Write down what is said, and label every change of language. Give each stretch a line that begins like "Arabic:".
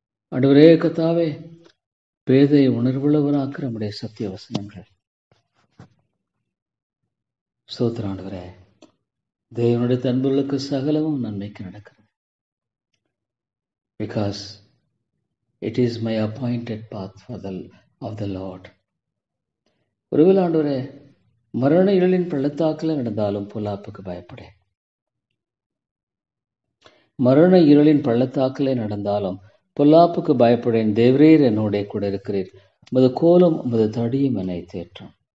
Tamil: ஆண்டவரே கர்த்தாவே, பேதை உணர்வுள்ளவனாக்குற நம்முடைய சத்திய வசனங்கள். ஸ்தோத்திரம் ஆண்டவரே. தேவனுடைய அன்புகளுக்கு சகலமும் நன்மைக்கு நடக்கிறது.
English: Because it is my appointed path of the Lord.
Tamil: ஒருவேளை ஆண்டவரே மரண இருளின் பள்ளத்தாக்கில் நடந்தாலும் பொல்லாப்புக்கு பயப்படேன். மரண இருளின் பள்ளத்தாக்கிலே நடந்தாலும் பொல்லாப்புக்கு பயப்படேன். தேவரீர் என்னோட கூட இருக்கிறீர். உமது கோலும் உமது தடியும் என்னை தேற்றும்.